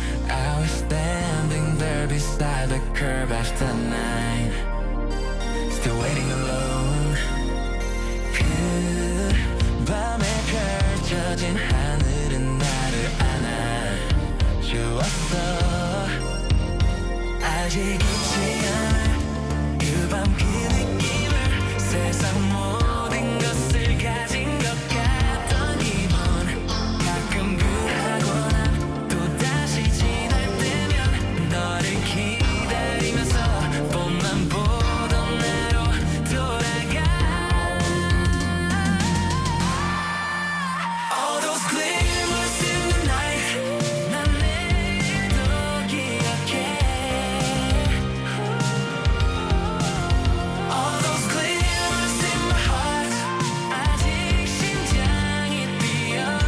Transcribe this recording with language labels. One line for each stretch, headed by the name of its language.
English: I was standing there beside the curb after 9, still waiting alone.
Korean: 그 밤에 펼쳐진 하늘은 나를 안아주었어. 아직 잊지 않아 그 밤 그 느낌을. 세상 모든 것을 가진 것 같던 기분. 가끔 그러거나 또다시 지날 때면 너를 기다리면서 봄만 보던 나로 돌아가.
English: All those glimmers in the night,
Korean: 난 내일도 기억해.
English: All those glimmers in my heart,
Korean: 아직 심장이 뛰어.